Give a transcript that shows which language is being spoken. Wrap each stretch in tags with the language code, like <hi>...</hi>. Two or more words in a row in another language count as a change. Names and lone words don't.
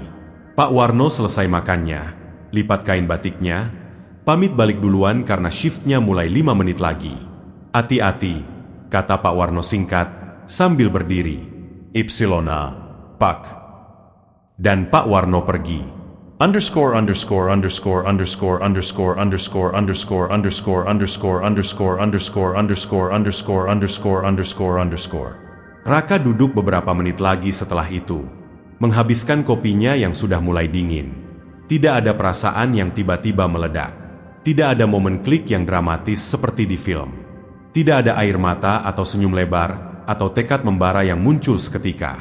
<id>Pak Warno selesai makannya, lipat kain batiknya, pamit balik duluan karena shiftnya mulai 5 menit lagi. Hati-hati, kata Pak Warno singkat, sambil berdiri. Ipsilona, Pak. Dan Pak Warno pergi. Underscore underscore underscore underscore underscore underscore underscore underscore underscore underscore underscore underscore underscore underscore underscore underscore. Raka duduk beberapa menit lagi setelah itu, menghabiskan kopinya yang sudah mulai dingin. Tidak ada perasaan yang tiba-tiba meledak. Tidak ada momen klik yang dramatis seperti di film. Tidak ada air mata atau senyum lebar atau tekad membara yang muncul seketika.</id>